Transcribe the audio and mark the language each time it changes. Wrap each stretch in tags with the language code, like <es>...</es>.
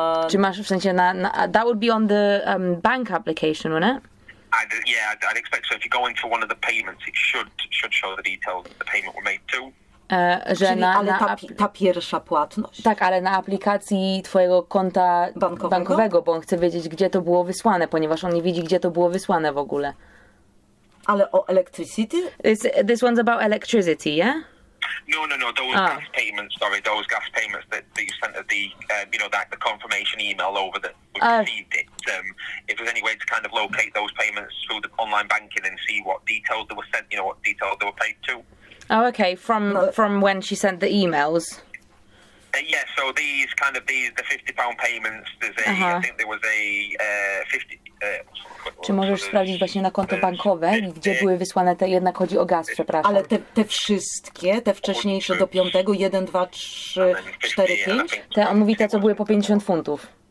<pl>Czy masz w sensie</pl> <en>that would be on the bank application, wouldn't it? I'd expect so. If you go into one of the payments, it should show the details the payment were made to.</en> <pl>Czyli, ale ta pierwsza płatność? Tak, ale na aplikacji twojego konta bankowego, bo on chce wiedzieć, gdzie to było wysłane, ponieważ on nie widzi, gdzie to było wysłane w ogóle. Ale o electricity?</pl> <en>This one's about electricity, yeah? No. Those gas payments. Sorry, those gas payments that you sent at the, the confirmation email over that we received it. If there's any way to kind of locate those payments through the online banking and see what details they were sent, what details they were paid to. Oh, okay. From when she sent the emails. So the £50 payments. There's I think there was a 50.</en> <pl>Czy możesz sprawdzić właśnie na konto bankowe, gdzie były wysłane te, jednak chodzi o gaz, przepraszam. Ale te wszystkie, te wcześniejsze do 5, 1, 2, 3, 4, 5? On mówi te, co były po 50 funtów.</pl>